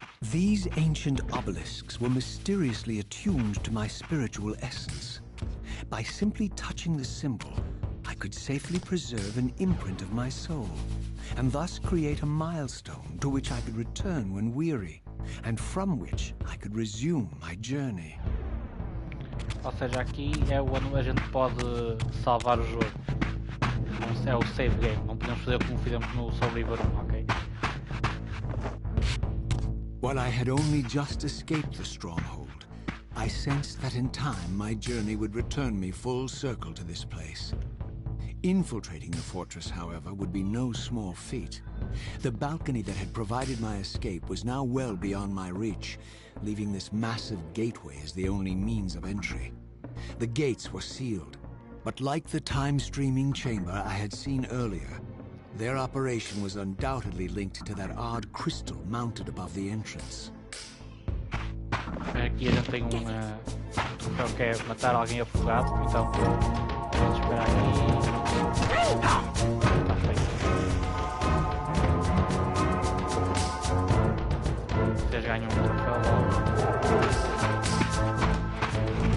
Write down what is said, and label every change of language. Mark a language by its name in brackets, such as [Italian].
[English] These ancient obelisks were mysteriously attuned to my spiritual essence. By simply touching the symbol, I could safely preserve an imprint of my soul, and thus create a milestone to which I could return when weary, and from which I could resume my journey. [Portuguese] Ou seja, aqui é onde a gente pode salvar o jogo. É o save game, não podemos fazer como fizemos no Reaver 1, ok? [English] While I had only just escaped the stronghold, I sensed that in time my journey would return me full circle to this place. Infiltrating the fortress, however, would be no small feat. The balcony that had provided my escape was now well beyond my reach, leaving this massive gateway as the only means of entry. The gates were sealed, but like the time-streaming chamber I had seen earlier, their operation was undoubtedly linked to that odd crystal mounted above the entrance. [Portuguese] Aqui a gente tem troféu que é matar alguém afogado, então vamos esperar aqui. Está feito. Vocês ganham um troféu logo.